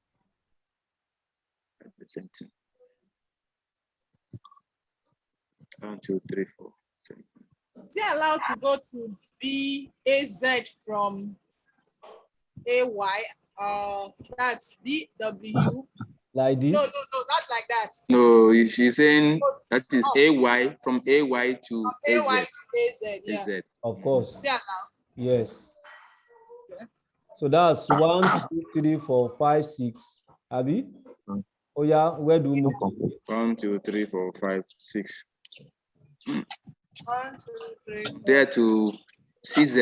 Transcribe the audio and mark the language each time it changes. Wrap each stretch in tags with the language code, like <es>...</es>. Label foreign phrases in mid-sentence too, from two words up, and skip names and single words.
<en>The same thing. 1, 2, 3, 4. Same. Is it allowed to go to BAZ from AY? That's BW. Like this. No, not like that. No, she's saying that is AY from AY to From AZ. AY to AZ, yeah. AZ. Of course. Is it allowed? Yes. Okay. So that's 1, 2, 3, 4, 5, 6. Abi? Oh yeah, where do we move? 1, 2, 3, 4, 5, 6. 1, 2, 3, 4. There to CZ.</en>